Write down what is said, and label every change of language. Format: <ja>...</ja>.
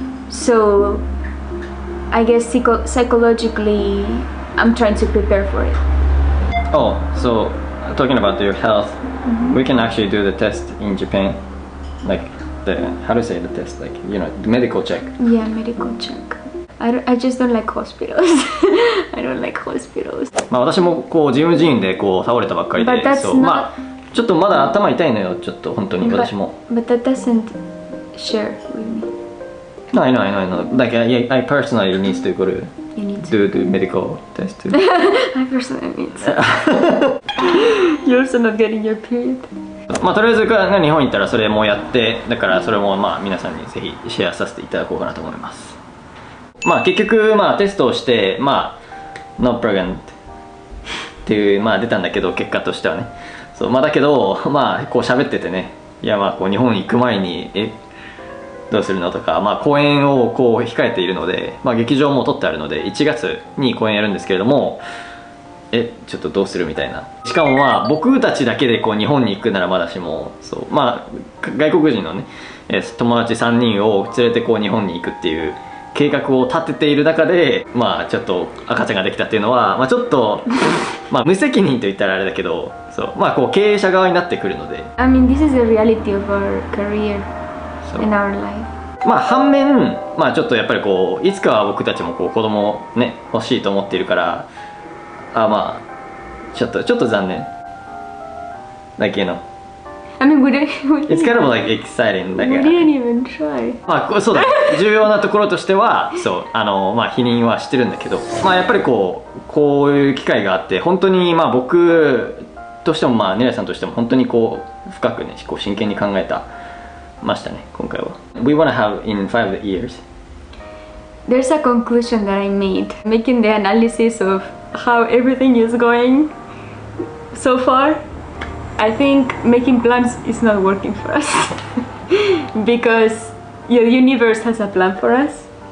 <en>So I guess psychologically, I'm trying to prepare for it. oh, so talking about your health, we can actually do the test in Japan, like how to say the test, like, you know, the medical check. Yeah, medical check. I just don't like hospitals. I don't like hospitals.</en> <ja>まあ私もこうジム寺院でこう倒れたばっかりで、そうまあちょっとまだ頭痛いのよ、ちょっと本当に私も。</ja> <en>But that doesn't share with me. No, I know. Like I personally need to go to do the medical test too. I personally need to. You're also not getting your period.</en> <ja>まあとりあえずから日本行ったらそれもやって、だからそれもまあ皆さんにぜひシェアさせていただこうかなと思います。まあ結局まあテストをしてまあ</ja> <en>not pregnant</en> <ja>っていうまあ出たんだけど、結果としてはね。そうまあだけどまあこう喋っててね、いやまあこう日本行く前にどうするのとか、まあ公演をこう控えているので、まあ劇場も取ってあるので1月に公演やるんですけれども、ちょっとどうするみたいな。しかもまあ僕たちだけでこう日本に行くならまだしも、そうまあ外国人のね友達3人を連れてこう日本に行くっていう計画を立てている中で、まあちょっと赤ちゃんができたっていうのは、まあちょっとまあ無責任と言ったらあれだけど、そうまあこう経営者側になってくるので。</ja> <en>I mean, this is the reality of our career in our life.</en> <ja>まあ反面、まあちょっとやっぱりこういつかは僕たちもこう子供ね欲しいと思っているから、まあちょっと残念。</ja> <en>Like you know. I mean, It's kind of like exciting. Like, we didn't even try.</en> <ja>まあそうだ、重要なところとしては、そうまあ否認はしてるんだけど、まあやっぱりこういう機会があって、本当にまあ僕としてもまあネレさんとしても本当にこう深くねこう真剣に考えましたね今回は。</ja> <en>We wanna have in 5 years. There's a conclusion that I made, making the analysis of how everything is going so far. I think making plans is not working for us because the universe has a plan for us.</en>